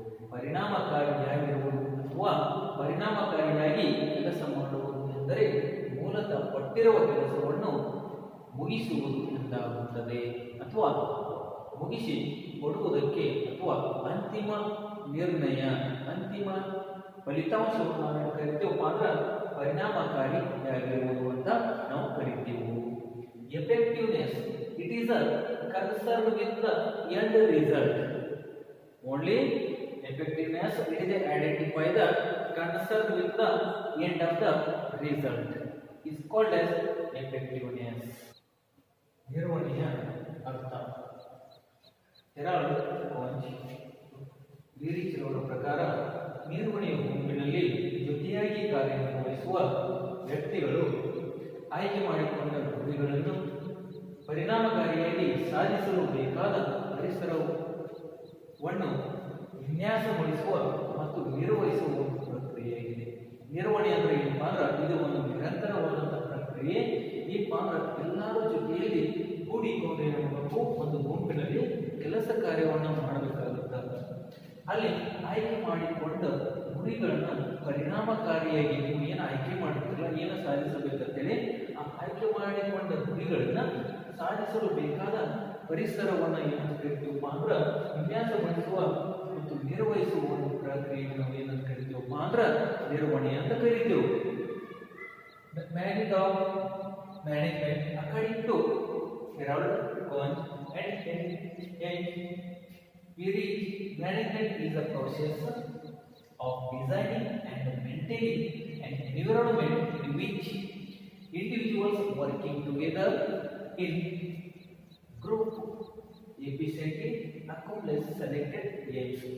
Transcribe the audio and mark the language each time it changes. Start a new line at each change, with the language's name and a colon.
Kannada: ಪರಿಣಾಮಕಾರಿಯಾಗಿರುವುದು ಅಥವಾ ಪರಿಣಾಮಕಾರಿಯಾಗಿ ಕೆಲಸ ಮಾಡುವುದು ಎಂದರೆ ಮೂಲತಃ ಕೊಟ್ಟಿರುವ ಕೆಲಸವನ್ನು ಮುಗಿಸುವುದು ಎಂದಾಗುತ್ತದೆ ಅಥವಾ ಮುಗಿಸಿ ಕೊಡುವುದಕ್ಕೆ ಅಥವಾ ಅಂತಿಮ ನಿರ್ಣಯ ಅಂತಿಮ ಫಲಿತಾಂಶವನ್ನು ನಾವು ಕರಿತೀವಪ್ಪ ಅಂದ್ರೆ ಪರಿಣಾಮಕಾರಿಯಾಗಿರುವುದು ಅಂತ ನಾವು ಕರಿತೀವಿ.
English: Effectiveness it is a concern with the end result. Only effectiveness it is identify the concern with the end of the result is called as effectiveness.
Kannada: ನಿರ್ವಹಣೆಯ ಅರ್ಥ ಹೆರಾಲ್ಡ್ ಕೋಂಚ್ ವಿವರಿಸಿರುವ ಪ್ರಕಾರ ನಿರ್ವಹಣೆಯ ಗುಂಪಿನಲ್ಲಿ ಜೊತೆಯಾಗಿ ಕಾರ್ಯನಿರ್ವಹಿಸುವ ವ್ಯಕ್ತಿಗಳು ಆಯ್ಕೆ ಮಾಡಿಕೊಂಡ ಗುರಿಗಳನ್ನು ಪರಿಣಾಮಕಾರಿಯಾಗಿ ಸಾಧಿಸಲು ಬೇಕಾದ ಪರಿಸರವನ್ನು ವಿನ್ಯಾಸಗೊಳಿಸುವ ಮತ್ತು ನಿರ್ವಹಿಸುವ ಒಂದು ಪ್ರಕ್ರಿಯೆಯಾಗಿದೆ. ನಿರ್ವಹಣೆ ಅಂದ್ರೆ ಏನಪ್ಪ ಅಂದ್ರೆ ಇದು ಒಂದು ನಿರಂತರವಾದಂತಹ ಪ್ರಕ್ರಿಯೆ. ಈ ಪಾತ್ರ ಎಲ್ಲರೂ ಜೊತೆಯಲ್ಲಿ ಕೂಡಿಕೊಂಡು ಏನಾಗಬೇಕು, ಒಂದು ಗುಂಪಿನಲ್ಲಿ ಕೆಲಸ ಕಾರ್ಯವನ್ನು ಮಾಡಬೇಕಾಗುತ್ತದೆ. ಅಲ್ಲಿ ಆಯ್ಕೆ ಮಾಡಿಕೊಂಡ ಗುರಿಗಳನ್ನು ಪರಿಣಾಮಕಾರಿಯಾಗಿ ನೀವು ಏನು ಆಯ್ಕೆ ಮಾಡಿದ್ರಲ್ಲ, ಏನು ಸಾಧಿಸಬೇಕಂತೇಳಿ ಆ ಆಯ್ಕೆ ಮಾಡಿಕೊಂಡ ಗುರಿಗಳನ್ನ ಸಾಧಿಸಲು ಬೇಕಾದ ಪರಿಸರವನ್ನು ಏನಂತ ಕರಿತೀವಪ್ಪ ಅಂದ್ರೆ ವಿನ್ಯಾಸಗೊಳಿಸುವ ಮತ್ತು ನಿರ್ವಹಿಸುವ ಒಂದು ಪ್ರಕ್ರಿಯೆ ನಾವು ಏನಂತ ಕರಿತೀವಪ್ಪ ಅಂದ್ರೆ ನಿರ್ವಹಣೆ ಅಂತ ಕರಿತೀವಿ.
English: Managing of management according to Harold Koontz and Peary, management is a process of designing and maintaining an environment in which individuals working together in group efficiently accomplish selected aims.